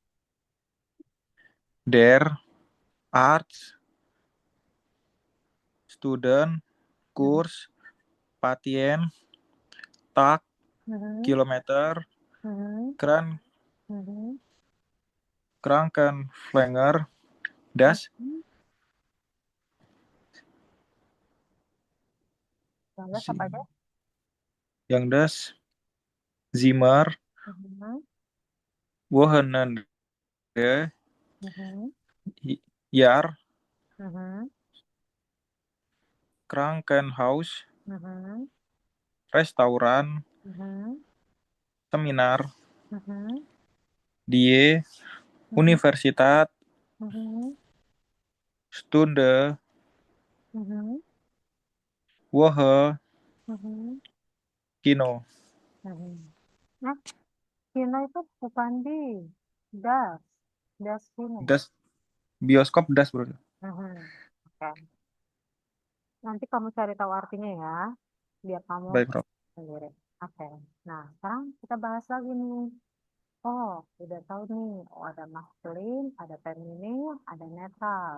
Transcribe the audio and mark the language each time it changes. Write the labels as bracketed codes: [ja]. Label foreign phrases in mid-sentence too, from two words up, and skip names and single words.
[de] der Arzt, Student, mhm, Kurs, Patien, Tak, mhm, Kilometer, mhm, Kran, mhm, Krankenpfleger, Das, [id] mhm. Lanjut apa aja? [de] yang Das, Zimmer, Mhm, Wochenende, mhm, Jahr, mhm, Krankenhaus, mhm, Restoran, mhm, Seminar, mhm, Die, mhm, Universität, mhm, Stunde, mhm, Woche, mhm, Kino, [id] mhm. Nah, Cina itu bukan di das, das Cina. Das, bioskop Das, bro. Mhm. Oke. Nanti kamu cari tahu artinya ya, biar kamu Baik, bro. sendiri. Oke. Nah, sekarang kita bahas lagi nih. Oh, udah tahu nih. Oh, ada maskulin, ada feminin, ada netral.